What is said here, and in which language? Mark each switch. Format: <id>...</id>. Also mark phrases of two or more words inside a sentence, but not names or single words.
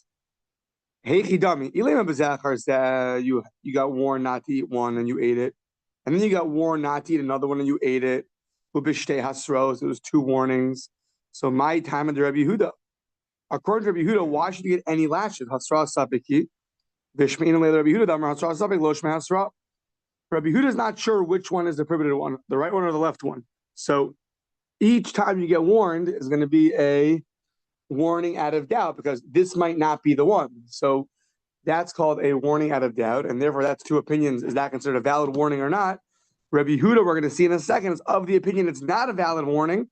<en>Hey, chidami, you got warned not to eat one and you ate it, and then you got warned not to eat another one and you ate it.</en> <arc>Ubishte hasros,</arc> <en>it was two warnings. So my time under Rabbi Yehuda, according to Rabbi Yehuda, why should you get any lashes?</en> <arc>Hasra sapiki, v'shmeinu le Rabbi Yehuda, damar hasra sapik lo shme hasra."</arc> <en>Rabbi Yehuda is not sure which one is the prohibited one, the right one or the left one. So each time you get warned is going to be a warning out of doubt, because this might not be the one. So that's called a warning out of doubt, and therefore that's two opinions. Is that considered a valid warning or not? Rabbi Yehuda, we're going to see in a second, is of the opinion it's not a valid warning.</en>